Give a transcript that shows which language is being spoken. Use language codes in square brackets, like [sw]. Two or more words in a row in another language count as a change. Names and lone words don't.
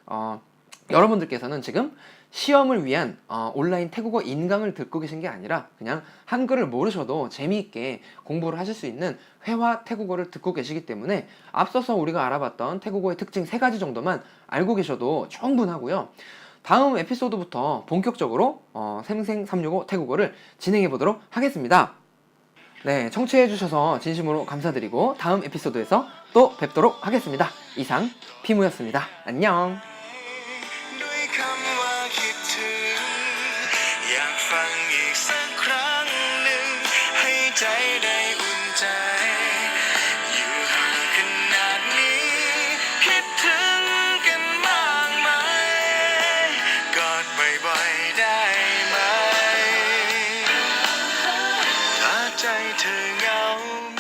[ko] 여러분들께서는 지금 시험을 위한 온라인 태국어 인강을 듣고 계신 게 아니라 그냥 한글을 모르셔도 재미있게 공부를 하실 수 있는 회화 태국어를 듣고 계시기 때문에 앞서서 우리가 알아봤던 태국어의 특징 3가지 정도만 알고 계셔도 충분하고요. 다음 에피소드부터 본격적으로 생생 365 태국어를 진행해 보도록 하겠습니다. 네, 청취해 주셔서 진심으로 감사드리고 다음 에피소드에서 또 뵙도록 하겠습니다. 이상 피무였습니다. 안녕. [th] ด้วยคำว่าคิดถึงอยากฟังอีกสักครั้งหนึ่งให้ใจได้อุ่นใจอยู่ห่างขนาดนี้คิดถึงกันมากไหมกอดบ่อยๆได้ไหมถ้าใจเธอเหงา